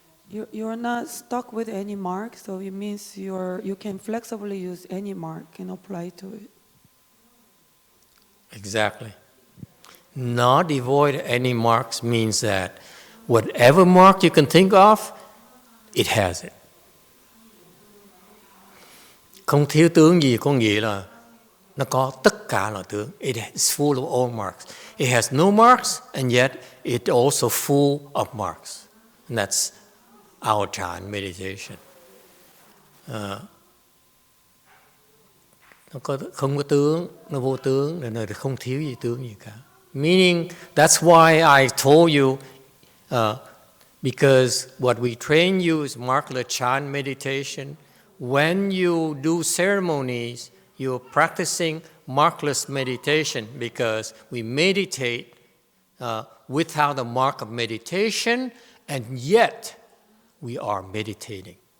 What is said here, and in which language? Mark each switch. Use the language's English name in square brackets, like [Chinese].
[English] You're not stuck with any mark, so it means you can flexibly use any mark and apply to it. Exactly. Not devoid of any marks means that whatever mark you can think of, it has it. [Vietnamese] Không thiếu tướng gì có nghĩa là nó có tất cả là tướng. [English] It is full of all marks. It has no marks and yet it also full of marks. And that's our Chan meditation. [Vietnamese] Nó không có tướng, nó vô tướng, nên là không thiếu gì tướng gì cả. [English] Meaning, that's why I told you, because what we train you is markless Chan meditation. When you do ceremonies, you're practicing markless meditation because we meditate without the mark of meditation, and yet we are meditating.